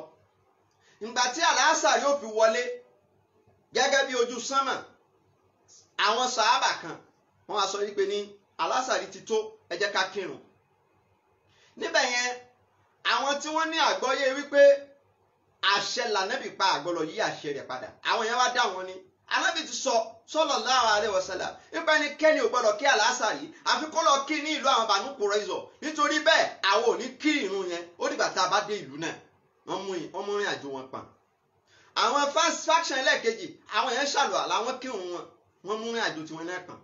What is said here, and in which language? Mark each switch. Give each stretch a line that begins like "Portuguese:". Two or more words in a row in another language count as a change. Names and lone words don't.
Yoruba: Ìgbà tí àlásàrí ó fi wọlé gẹ́gẹ́ bí ojú sánmà, àwọn sàhábà kan wọ́n wá sọ wípé ní àlásàrí ti tó, ẹ jẹ́ ká kírun. Níbẹ̀ yẹn àwọn tí wọ́n ní àgbọ́yé wípé àṣẹ lànàbì pa àgbọ̀lọ̀ yí àṣẹ rẹ̀ padà, àwọn yẹn wá dá wọn ní Ànábì ti sọ
Arabic: صلى الله عليه وسلم
Yoruba: nípa ẹnikẹ́ni ò gbọ́dọ̀ kí àlásàrí àfi kó lọ kí ní ìlú àwọn Banu Qurayza. Nítorí bẹ́ẹ̀ àwọn ò ní kí ìrun yẹn ó dìgbà tá a bá dé ìlú náà. Wọ́n mú rìn àjò wọn pa. Àwọn faction ẹlẹ́ẹ̀kejì àwọn yẹn ṣàlùwàlá, àwọn kírun wọn, wọ́n mú rìn àjò tiwọn náà kàn.